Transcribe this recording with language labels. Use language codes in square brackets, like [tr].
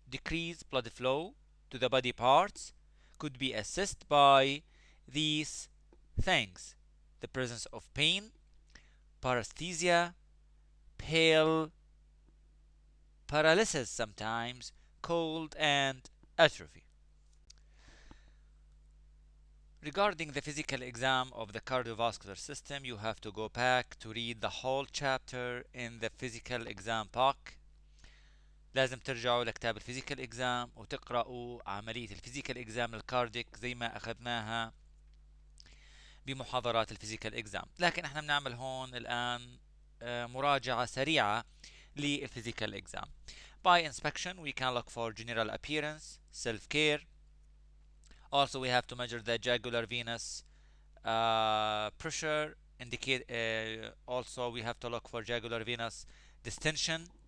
[en] Decreased blood flow to the body parts could be assessed by these things: the presence of pain, paresthesia, pale, paralysis sometimes, cold, and atrophy. Regarding the physical exam of the cardiovascular system, you have to go back to read the whole chapter in the physical exam book. [ar] لازم ترجعوا لكتاب الفيزيكال اكزام وتقرأوا عملية الفيزيكال اكزام الكارديك زي ما اخذناها بمحاضرات الفيزيكال اكزام. لكن احنا بنعمل هون الان مراجعة سريعة للفيزيكال اكزام. [en] By inspection we can look for general appearance, self-care. Also we have to measure the jugular venous pressure, indicate also we have to look for jugular venous distension.